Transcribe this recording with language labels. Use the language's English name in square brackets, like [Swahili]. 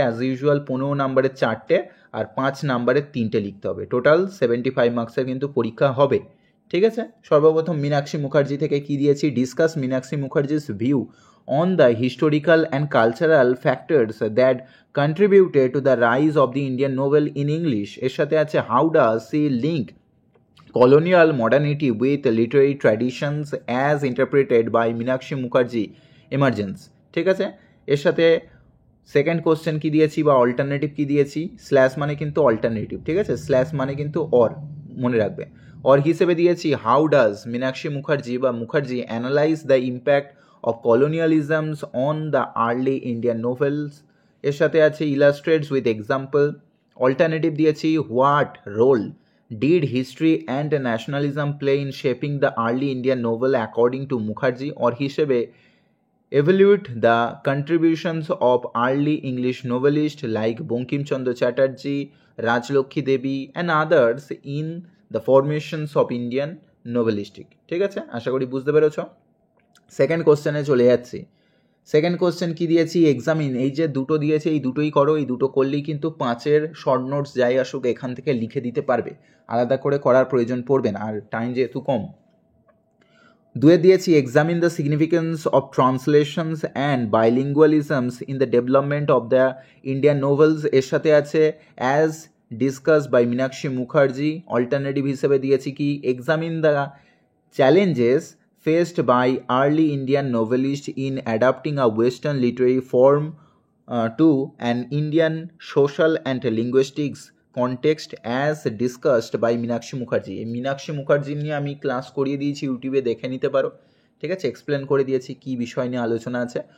[English] as usual [Bangla] 15 নাম্বারের 4টে আর 5 নাম্বারের 3টে লিখতে হবে। টোটাল 75 মার্কসের কিন্তু পরীক্ষা হবে, ঠিক আছে? সর্বপ্রথম মীনাক্ষী মুখার্জি থেকে কি দিয়েছি? [English] Discuss Meenakshi Mukherjee's view on the historical and cultural factors that contributed to the rise of the Indian novel in English. [Bangla] এর সাথে আছে [English] how does she link colonial modernity with literary traditions as interpreted by Meenakshi Mukherjee emergence, [Bangla] ঠিক আছে? এর সাথে second question কি দিয়েছি বা অল্টারনেটিভ কি দিয়েছি? স্ল্যাশ মানে কিন্তু অল্টারনেটিভ, ঠিক আছে? স্ল্যাশ মানে কিন্তু অর, মনে রাখবে। অর হিসেবে দিয়েছি [English] how does Meenakshi Mukherjee [Bangla] বা [English] Mukherjee analyse the impact of colonialisms on the early Indian novels. [Bangla] এর সাথে আছে [English] Illustrates with example. [Bangla] অল্টারনেটিভ দিয়েছি [English] What role did history and nationalism play in shaping the early Indian novel according to Mukherjee? Or [Bangla] হিসেবে [English] evaluate the contributions of early English novelists like Bankim Chandra Chatterjee, Rajlokhi Devi and others in the formations of Indian novelistic, [Bangla] ঠিক আছে? আশা করি বুঝতে পেরেছ। Second কোশ্চেনে চলে যাচ্ছি। Second question কি দিয়েছি? এক্সামিন। এই যে দুটো দিয়েছে, এই দুটোই করো। এই দুটো করলেই কিন্তু 5-এর শর্ট নোটস যাই আসুক এখান থেকে লিখে দিতে পারবে, আলাদা করে করার প্রয়োজন পড়বে না, আর টাইম যেহেতু কম। 2-এ দিয়েছি [English] Examine the significance of translations and bilingualisms in the development of the Indian novels. [Bangla] এর সাথে আছে [English] as discuss by [Bangla] Meenakshi Mukherjee. Alternative হিসেবে দিয়েছি কি? [English] Examine the challenges faced by early Indian novelists in adapting a Western literary form to an Indian social and linguistics context as discussed by Meenakshi Mukherjee. [Bangla] এই মীনাক্ষী মুখার্জি নিয়ে আমি class করিয়ে দিয়েছি, ইউটিউবে দেখে নিতে পারো, ঠিক আছে? এক্সপ্লেন করে দিয়েছি কী বিষয় নিয়ে আলোচনা আছে।